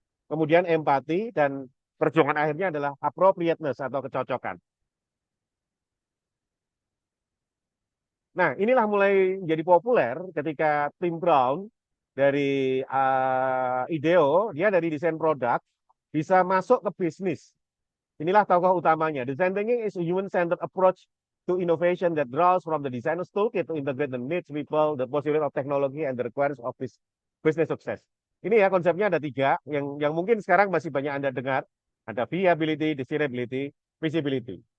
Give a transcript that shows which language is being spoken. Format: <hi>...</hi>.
<id>Kemudian empati dan perjuangan akhirnya adalah appropriateness atau kecocokan. Nah, inilah mulai menjadi populer ketika Tim Brown dari IDEO, dia dari desain produk, bisa masuk ke bisnis. Inilah tokoh utamanya.</id> <en>Design thinking is a human-centered approach to innovation that draws from the designer's toolkit to integrate the needs, people, the possibility of technology, and the requirements of business success.</en> <id>Ini ya konsepnya ada tiga, yang mungkin sekarang masih banyak Anda dengar. Ada viability, desirability, feasibility.</id>